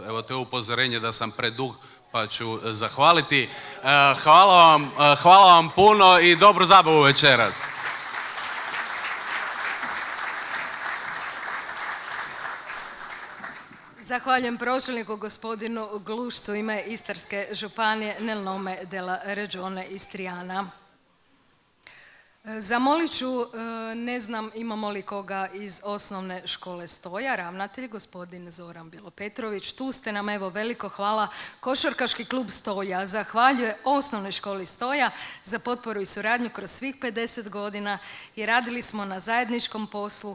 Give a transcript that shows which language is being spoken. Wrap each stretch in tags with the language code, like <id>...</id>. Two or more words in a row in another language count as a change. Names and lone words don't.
<hr>Evo, to je upozorenje da sam predug, pa ću zahvaliti. Hvala vam puno i dobru zabavu večeras. Zahvaljujem pročelniku gospodinu Glušcu u ime Istarske županije</hr> <it>nel nome della Regione Istriana.</it> <hr>Zamolit ću, ne znam imamo li koga iz osnovne škole Stoja, ravnatelj gospodin Zoran Bilo-Petrović. Tu ste nam, evo, veliko hvala. Košarkaški klub Stoja zahvaljuje osnovnoj školi Stoja za potporu i suradnju kroz svih 50 godina i radili smo na zajedničkom poslu.</hr>